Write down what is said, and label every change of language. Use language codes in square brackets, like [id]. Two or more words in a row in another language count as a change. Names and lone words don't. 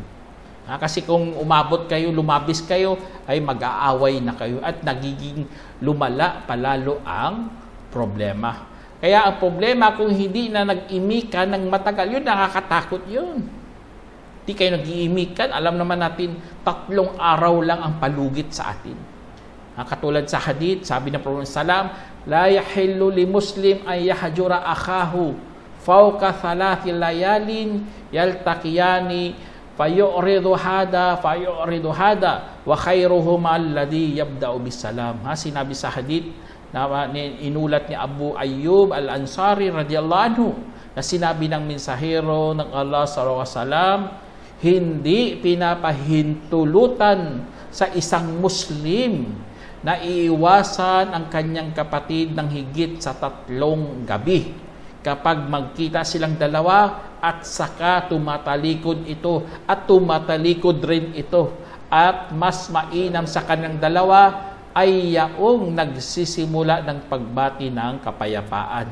[tl] Kasi kung umabot kayo, lumabis kayo, ay mag-aaway na kayo at nagiging lumala palalo ang problema. Kaya ang problema kung hindi na nag-imikan ng matagal, yun nakakatakot yun. Hindi kayo nag-iimikan, alam naman natin 3 araw lang ang palugit sa atin. Katulad sa hadith, sabi ng Prophet Salam, [ar] لا يحل لمسلم أن يهجر أخاه فوق ثلاث ليال يلتقيان فيعرض هذا وخيرهما الذي يبدأ بالسلام. [tl] Sinabi sa hadith na inulat ni Abu Ayyub al-Ansari [ar] رضي الله عنه [tl] na sinabi ng mensahero ng Allah [ar] صلى الله عليه وسلم, [tl] hindi pinapahintulutan sa isang Muslim na iiwasan ang kanyang kapatid ng higit sa 3 gabi kapag magkita silang dalawa at saka tumatalikod ito at tumatalikod rin ito at mas mainam sa kanyang dalawa ay yaong nagsisimula ng pagbati ng kapayapaan.